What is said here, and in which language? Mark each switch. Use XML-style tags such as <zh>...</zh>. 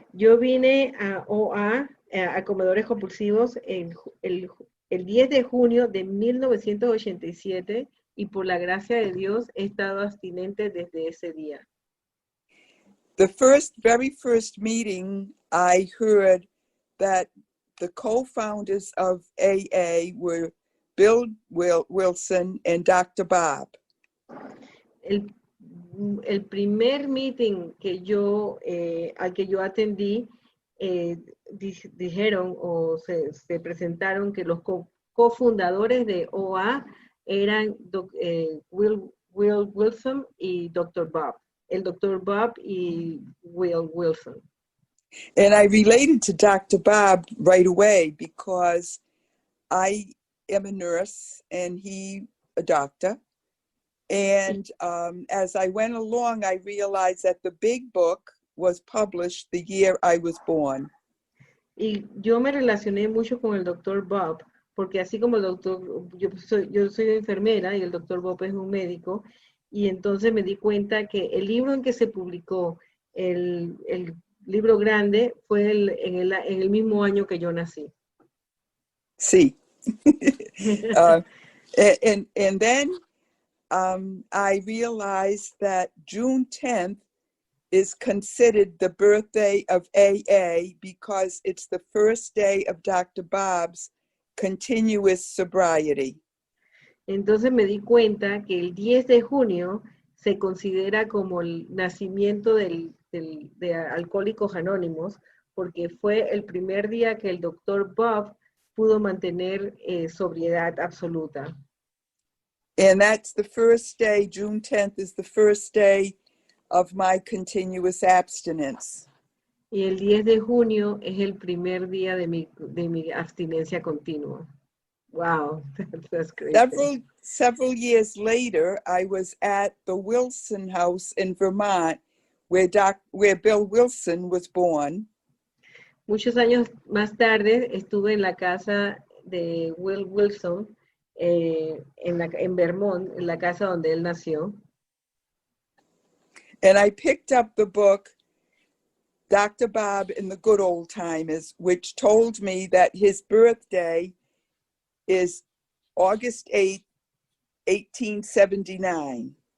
<es>Yo vine a OA, a comedores compulsivos, el 10 de junio de 1987 y por la gracia de Dios he estado abstinente desde ese día.</es> <en>The very first meeting, I heard that the co-founders of AA were Bill Wilson and Dr. Bob.</en> <es>El primer meeting que al que yo atendí, dijeron o se presentaron que los cofundadores de OA eran Will Wilson y Dr. Bob. El Dr. Bob y Will Wilson.</es> <en>And I related to Dr. Bob right away because I am a nurse and he a doctor. And as I went along, I realized that the big book was published the year I was born.</en> <es>Y yo me relacioné mucho con el Dr. Bob, porque así como el doctor, yo soy enfermera y el Dr. Bob es un médico, y entonces me di cuenta que el libro en que se publicó, el libro grande, fue en el mismo año que yo nací. Sí.</es> <en>And then I realized that June 10th is considered the birthday of AA because it's the first day of Dr. Bob's continuous sobriety.</en> <es>Entonces me di cuenta que el 10 de junio se considera como el nacimiento de Alcohólicos Anónimos, porque fue el primer día que el Dr. Bob pudo mantener sobriedad absoluta.</es> <en>And that's the first day, June 10th is the first day of my continuous abstinence.</en> <es>Y el 10 de junio es el primer día de mi abstinencia continua.</es> <en>Wow, that's great. Several years later, I was at the Wilson House in Vermont, where Bill Wilson was born.</en> <es>Muchos años más tarde estuve en la casa de Will Wilson en Vermont, en la casa donde él nació.</es> <en>And I picked up the book, Dr. Bob in the Good Old Timers, which told me that his birthday is August 8th, 1879.</en>